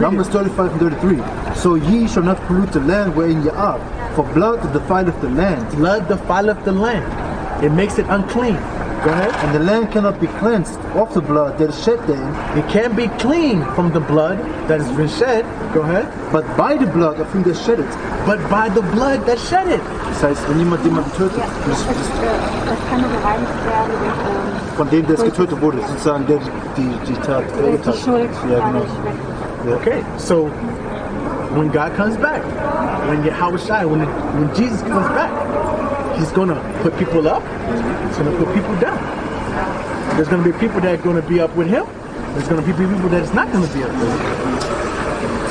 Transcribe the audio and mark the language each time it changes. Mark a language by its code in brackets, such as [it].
[en] Numbers 35 and 33. So ye shall not pollute the land wherein ye are, for blood defileth the land. Blood defileth the land. It makes it unclean. Go ahead. And the land cannot be cleansed of the blood that is shed therein. It can be clean from the blood that has been shed. Go ahead. But by the blood of him that shed it. But by the blood that shed it. [de] Das heißt, wenn jemand jemanden tötet, das kann nur gereinigt werden. Von dem, der es getötet wurde, sozusagen der die Tat verübt hat. Die Schuld. Ja, genau. [en] Okay, so when God comes back, when Jesus comes back, He's going to put people up, He's going to put people down. There's going to be people that are going to be up with Him. There's going to be people that is not going to be up with Him.